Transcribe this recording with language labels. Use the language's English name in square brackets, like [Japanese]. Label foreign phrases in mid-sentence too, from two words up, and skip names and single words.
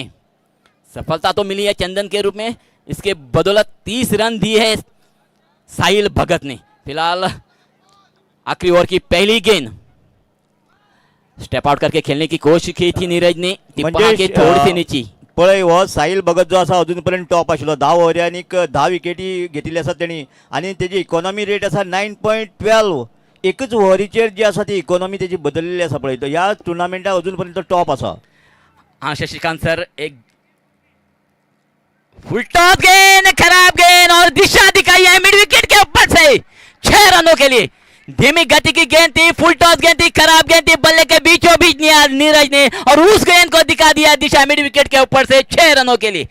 [Hindi] सफलता तो मिली है चंदन के रूप में, इसके बदौलत 30 रन दिए है साहिल भगत ने. फिलहाल आखिरी ओवर की पहली गेंद [English] step out [Hindi] करके खेलने की कोशिश की थी नीरज ने, टिप्पा के थोड़ी सी नीचे. [Konkani] पळय हो साहिल भगत जो आसा अजून पर्यंत टॉप आशिल्लो. 10 ओव्हरांनीक 10 विकेटी घेतिल्ली आसात तेणी आनी तेजी [English] economy rate [Konkani] आसा 9.12. एकच ओव्हरीचेर जी आसा ती इकॉनॉमी तेजी बदललेली आसा पळय. ह्या टुर्नामेंटाक अजून पर्यंत टॉप आसा. [Hindi] हाँ शशिकांत सर, एक [English] full toss [Hindi] गेंद, खराब गेंद और दिशा दिखाई है [English] mid wicket [Hindi] के ऊपर से 6 रनों के लिए. धीमी गति की गेंद थी, [English] full toss [Hindi] गेंद थी, खराब गेंद थी, बल्ले के बीचों बीच नीरज ने और उस गेंद को दिखा दिया दिशा [English] mid wicket [Hindi] के ऊपर से 6 रनों के लिए.